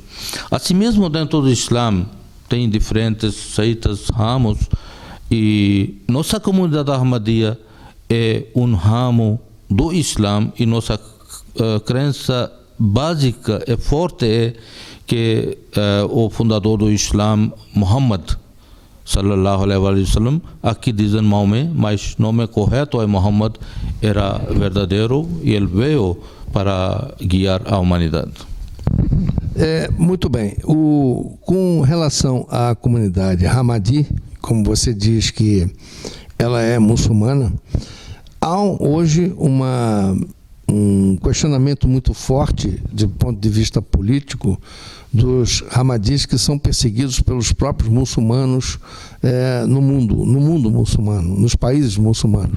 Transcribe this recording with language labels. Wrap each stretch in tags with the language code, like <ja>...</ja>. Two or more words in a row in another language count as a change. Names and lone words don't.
<pt>Assim mesmo dentro do Islã, tem diferentes seitas, ramos, e nossa comunidade Ahmadiyya é um ramo do Islã, e nossa crença básica e forte é que o fundador do Islã,</pt> <ar>محمد صلى الله عليه وسلم,</ar> <pt>aqui dizem Maomé, mas o nome correto é Muhammad, era verdadeiro e ele veio para guiar a humanidade. Muito bem. Com relação à comunidade Ahmadi, como você diz que ela é muçulmana, há hoje uma questionamento muito forte, do ponto de vista político, dos Ahmadis que são perseguidos pelos próprios muçulmanos no mundo muçulmano, nos países muçulmanos.</pt>